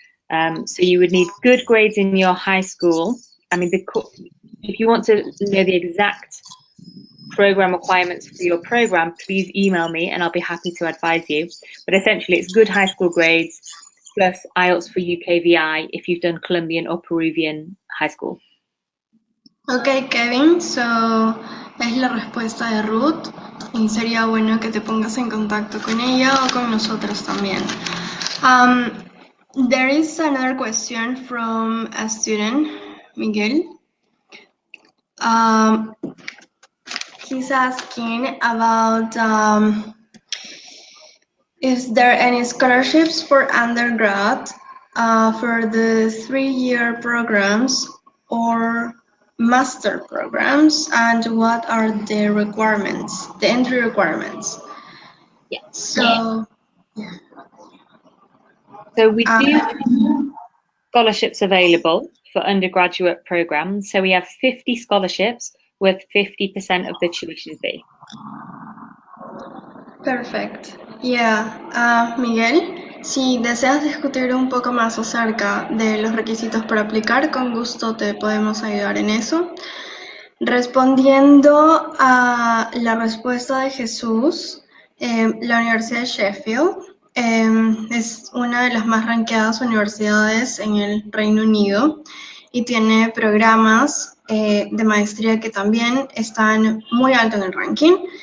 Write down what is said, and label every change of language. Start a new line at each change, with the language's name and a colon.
English: So you would need good grades in your high school. I mean, if you want to know the exact program requirements for your program, please email me and I'll be happy to advise you. But essentially, it's good high school grades plus IELTS for UKVI if you've done Colombian or Peruvian high school.
Spanish: Ok, Kevin, so es la respuesta de Ruth y sería bueno que te pongas en contacto con ella o con nosotros también.
English: There is another question from a student, Miguel. He's asking about is there any scholarships for undergrad for the 3-year programs or master programs, and what are the requirements, the entry requirements? Yeah. So, So we do have scholarships available for undergraduate programs. So we have 50 scholarships with 50% of the tuition fee. perfect.
Spanish: Yeah, Miguel, si deseas discutir un poco más acerca de los requisitos para aplicar, con gusto te podemos ayudar en eso. Respondiendo a la respuesta de Jesús, la Universidad de Sheffield es una de las más ranqueadas universidades en el Reino Unido y tiene programas de maestría que también están muy alto en el ranking.